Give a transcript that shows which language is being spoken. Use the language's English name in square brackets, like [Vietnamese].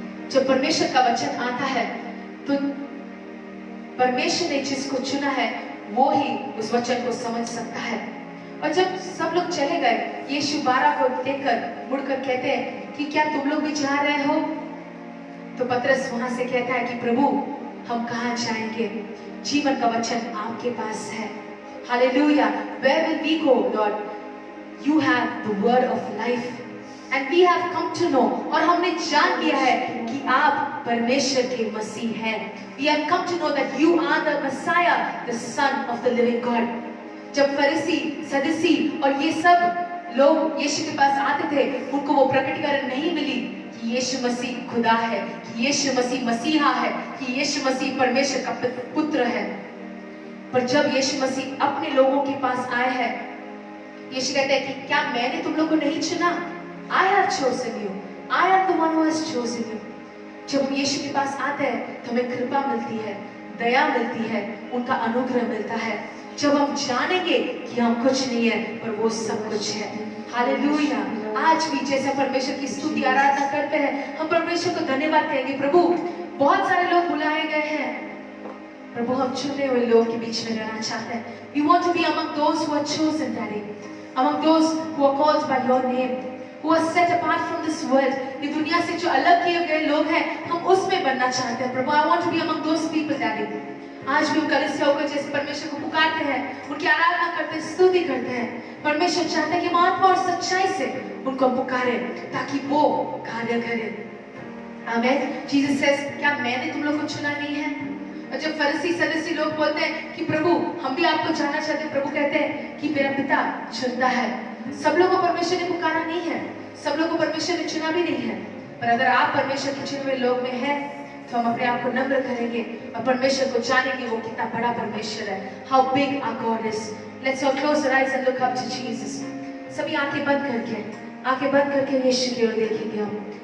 [Hindi] जब परमेश्वर का वचन आता है तो परमेश्वर ने जिसको चुना है वो ही उस वचन को समझ सकता है। और जब सब लोग चले गए, यीशु 12 को देखकर मुड़कर कहते हैं कि क्या तुम लोग भी जा रहे हो? तो पतरस वहां से कहता है कि प्रभु हम कहां जाएंगे, जीवन का वचन आपके पास है। [English] Hallelujah. Where will we go, Lord? You have the word of life and we have come to know, [Hindi] और हमने जान लिया है कि आप परमेश्वर के मसीह हैं। [English] We have come to know that you are the Messiah, the Son of the living God। [Hindi] जब फरीसी, सदूसी और ये सब लोग यीशु के पास आते थे, उनको वो प्रकटीकरण नहीं मिली कि यीशु मसीह खुदा है, कि यीशु मसीह मसीहा है, कि यीशु मसीह परमेश्वर का पुत्र है। पर जब यीशु मसीह अपने लोगों के पास आए हैं, यीशु कहते हैं कि क्या मैंने तुम लोगों को नहीं चुना? [English] I have chosen you. I am the one who has chosen you। [Hindi] जब हम यीशु के पास आते हैं तो हमें कृपा मिलती है, दया मिलती है, उनका अनुग्रह मिलता है। जब हम जानेंगे कि हम कुछ नहीं है पर वो सब कुछ है। हालेलुया। आज भी जैसे परमेश्वर की स्तुति आराधना करते हैं, हम परमेश्वर को धन्यवाद कहेंगे। प्रभु बहुत सारे लोग बुलाए गए हैं, प्रभु हम चुने हुए लोग के बीच में रहना चाहते हैं। [English] We want to be among those who are chosen, Daddy, among those who are called by your name, who are set apart from this world। [Hindi] ये दुनिया से जो अलग किए गए लोग हैं, हम उसमें बनना चाहते हैं। [English] प्रभु I want to be among those people, Daddy। [Hindi] आज भी हम कलीसिया होकर जैसे परमेश्वर को पुकारते हैं, उनकी आराधना करते हैं, स्तुति करते हैं। परमेश्वर चाहता है कि हम आत्मा और सच्चाई से उनको पुकारें ताकि वो कार्य करें। आमीन। [English] Jesus says [Hindi] क्या मैंने तुम लोग को चुना नहीं है? और जब फरीसी सदूसी लोग बोलते हैं कि प्रभु हम भी आपको जानना चाहते हैं, प्रभु कहते हैं कि मेरा पिता चुनता है। सब लोगों को परमेश्वर ने पुकारा नहीं है, सब लोगों को परमेश्वर ने चुना भी नहीं है, पर अगर आप परमेश्वर के चुने हुए लोग में हैं तो हम अपने आप को नम्र करेंगे और परमेश्वर को जानेंगे वो कितना बड़ा परमेश्वर है। [English] How big our God is। Let's all close our eyes and look up to Jesus। [Hindi] सभी आंखें बंद करके यीशु की ओर देखेंगे हम।